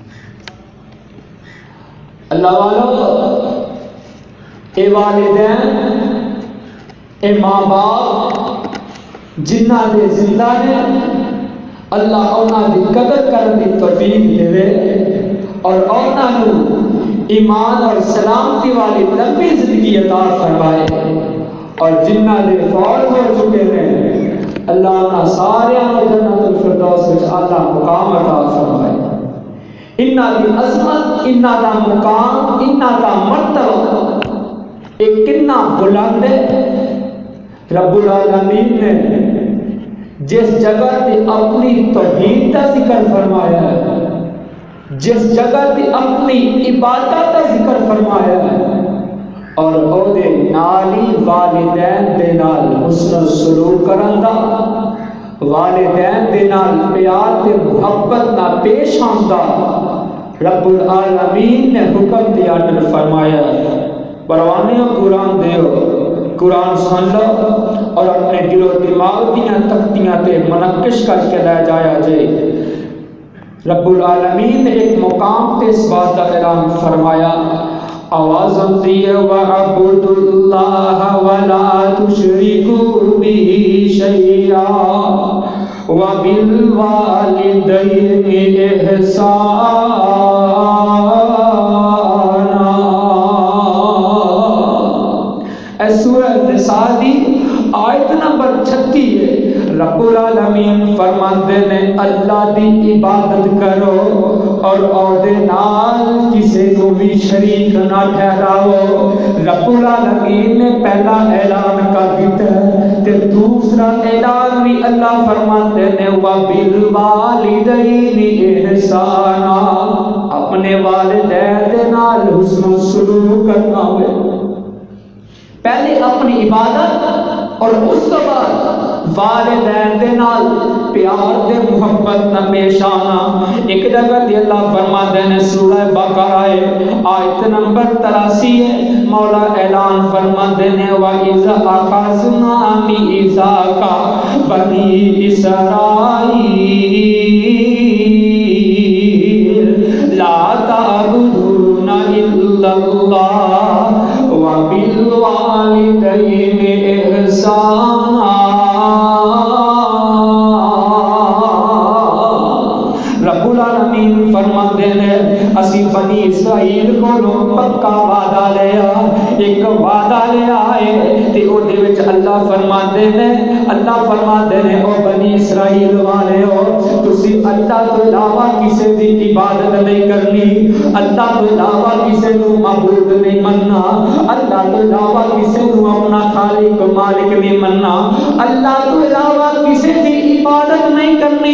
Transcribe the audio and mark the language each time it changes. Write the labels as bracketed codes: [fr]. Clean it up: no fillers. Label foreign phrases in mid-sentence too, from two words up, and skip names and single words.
[pa] اللہ والو، اے والدین، اے ماں باپ جنہ دے زندہ نے، اللہ انہاں دی قدر کرنے دی توفیق دے اور انہاں ایمان اور سلامتی والی لمبی زندگی عطا فرمائے، اور جنہ دے فوت ہو چکے ہیں اللہ انہاں سارے جنت الفردوس وچ اعلیٰ مقام عطا فرمائے۔ انہاں دی عظمت، انہاں دا مقام، انہاں دا مرتبہ ایک کتنا بلند ہے۔ رب العالمین نے جس جگہ تے اپنی توحید کا ذکر فرمایا ہے، جس جگہ تے اپنی عبادت کا ذکر فرمایا ہے، اور او دے نالی والدین دے نال حسن سلوک کرن دا، والدین دے نال پیار تے محبت نہ پیش آندا، رب العالمین نے حکم دیا تے فرمایا پروانیوں قرآن دیو، قرآن سن لو اور اپنے دل و دماغ دیاں تختیاں تے منقش کر کے لے جایا جائے۔ رب العالمین نے ایک مقام تے اس بات کا اعلان فرمایا، آوازم دیے [ar] وَعَبُدُ اللَّهَ وَلَا تُشْرِكُوا بِهِ شَيْئًا وَبِالْوَالِدَيْنِ إِحْسَانًا۔ [pa] اے سورہ نساء دی آیت نمبر 36 ہے۔ رب العالمین فرماندے نے اللہ دی عبادت کرو اور اودے نال کسے کو بھی شریک نہ ٹھہراؤ۔ رب العالمین نے پہلا اعلان کر دیتا ہے تے دوسرا اعلان بھی اللہ فرماتے نے [ar] وَبِالْوَالِدَيْنِ إِحْسَانًا، [pa] اپنے والدین دے نال حسن و سلوک کرنا ہوئے۔ پہلے اپنی عبادت اور اس کے بعد والدین دے نال پیار دے محبت نہ پیش آنا۔ ایک جگہ تے اللہ فرماتے ہیں سورہ بقرہ آیت نمبر 83 ہے، مولا اعلان فرماتے ہیں [ar] وَإِذَ أَخَذْنَا مِيثَاقَ بَنِي إِسْرَائِيلَ لَا تَعْبُدُونَ إِلَّا اللَّهَ وَبِالْوَالِدَيْنِ إِحْسَانًا۔ [pa] رب العالمین فرماتے ہیں اسی بنی اسرائیل کو پکا وعدہ لیا، ایک وعدہ لیا ہے تے او دے وچ اللہ فرماتے ہیں او بنی اسرائیل والے ہو تسی اللہ تو علاوہ کسی دی عبادت نہیں کرنی، اللہ تو علاوہ کسی نو معبود نہیں مننا، اللہ تو علاوہ کسی نو اپنا خالق مالک نہیں مننا، اللہ تو علاوہ کسی دی عبادت نہیں کرنی۔